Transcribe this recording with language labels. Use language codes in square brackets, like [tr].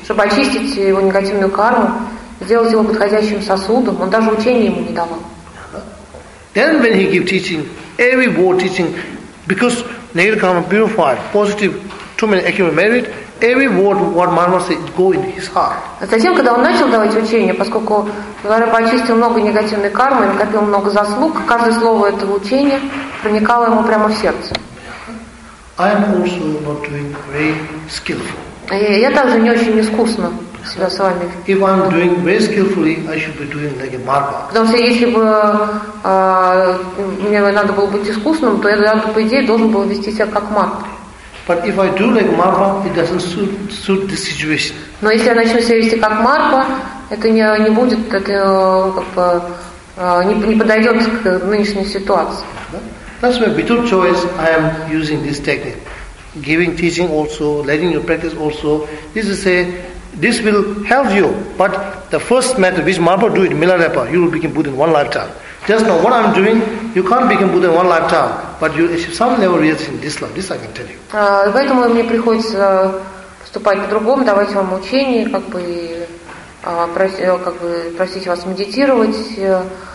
[ru] Чтобы очистить его негативную карму, сделать его подходящим сосудом, он даже учения ему не давал. [en] Then when he give teaching, every word teaching, because negative karma purified, positive, too many accumulated merit, every word what Marma said go in his heart. [ru] А затем, когда он начал давать учения, поскольку Миларепа очистил много негативной кармы, накопил много заслуг, каждое слово этого учения проникало ему прямо в сердце. [en] I am also not doing very skillful. [ru] Я также не очень искусно себя с вами. [en] If I'm doing very skillfully, I should be doing like a Marba. [ru] Потому что если бы мне надо было быть искусным, то я по идее должен был вести себя как Марба. [en] But if I do like Marba, it doesn't suit the situation. [ru] Но если я начну себя вести как Марба, это не будет, это как бы не подойдет к нынешней ситуации. [en] That's why without choice I am using this technique. Giving teaching also, letting you practice also. This is this will help you. But the first method which Marpa do it, Milarepa, you will become Buddha in one lifetime. Just know what I'm doing, you can't become Buddha in one lifetime. But you achieve some level reach in this life. This I can tell you. [ru] Поэтому мне приходится поступать по-другому, давать вам учение, просить вас медитировать.